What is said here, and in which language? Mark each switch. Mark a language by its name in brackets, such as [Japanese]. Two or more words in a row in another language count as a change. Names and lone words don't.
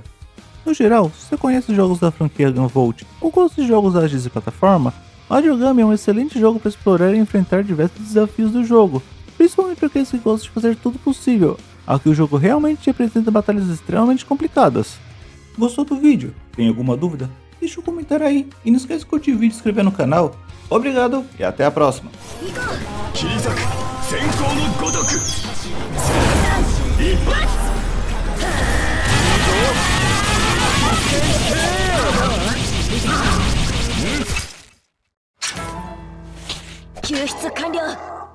[Portuguese] No geral, se você conhece os jogos da franquia Gunvolt ou gosta de jogos ágeis de plataforma, Majogami é um excelente jogo para explorar e enfrentar diversos desafios do jogo, principalmente para aqueles que gostam de fazer tudo possível. Aqui o jogo realmente apresenta batalhas extremamente complicadas. Gostou do vídeo? Tem alguma dúvida? Deixa um comentário aí e não esquece de curtir o vídeo e se inscrever no canal. Obrigado e até a próxima! [Japanese] 切り裂く閃光のごとく一発救出完了